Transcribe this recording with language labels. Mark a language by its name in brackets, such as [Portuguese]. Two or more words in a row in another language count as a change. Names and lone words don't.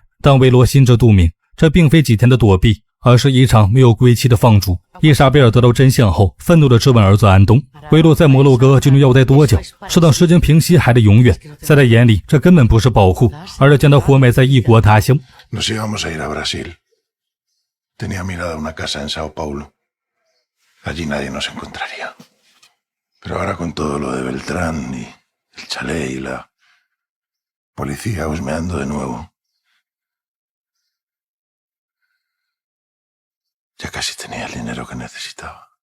[Chinese] 但维罗心知肚明，这并非几天的躲避，而是一场没有归期的放逐。伊莎贝尔得到真相后，愤怒地质问儿子安东，维罗在摩洛哥究竟要待多久？是等事情平息，还是永远？在他眼里，这根本不是保护，而是将他活埋在异国他乡。 [Spanish] Nos íbamos a ir a Brasil. Tenía mirada una casa en Sao Paulo. Allí nadie nos encontraría. Pero ahora con todo lo de Beltrán y el chalet y la policía husmeando de nuevo, ya casi tenía el dinero que necesitaba.